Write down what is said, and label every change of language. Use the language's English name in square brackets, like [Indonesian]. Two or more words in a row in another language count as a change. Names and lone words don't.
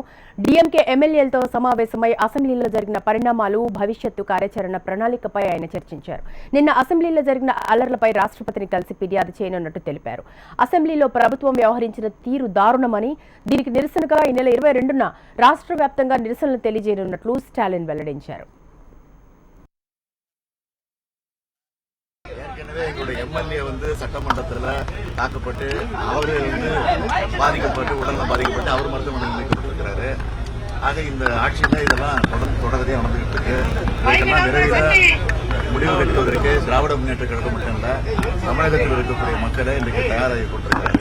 [Telugu] డీఎంకే ఎమ్మెల్యేలతో సమావేశమై అసెంబ్లీలో జరిగిన పరిణామాలు, భవిష్యత్తు కార్యాచరణ ప్రణాళికపై ఆయన చర్చించారు. నిన్న అసెంబ్లీలో జరిగిన అల్లర్లపై రాష్ట్రపతిని కలిసి ఫిర్యాదు చేయనున్నట్టు తెలిపారు. అసెంబ్లీలో ప్రభుత్వం వ్యవహరించిన తీరు దారుణమని, దీనికి నిరసనగా ఈ నెల 22న రాష్ట్ర వ్యాప్తంగా నిరసనలు తెలియజేయనున్నట్లు స్టాలిన్ వెల్లడించారు. [Tamil] எங்களுடைய எம்எல்ஏ சட்டமன்றத்தில் தாக்கப்பட்டு அவரு பாதிக்கப்பட்டு உடல்நலம் பாதிக்கப்பட்டு அவர் மருத்துவமனையில் வைக்கப்பட்டிருக்கிறாரு. ஆக இந்த ஆட்சியில் இதெல்லாம் தொடர்ந்து நடந்துகிட்டு இருக்கு. இதெல்லாம் விரைவில் முடிவு கட்டுவதற்கு திராவிட முன்னேற்ற கழகம் மட்டும் இல்ல, தமிழகத்தில் இருக்கக்கூடிய மக்களை இன்றைக்கு தயாராகி கொண்டிருக்கிறார்.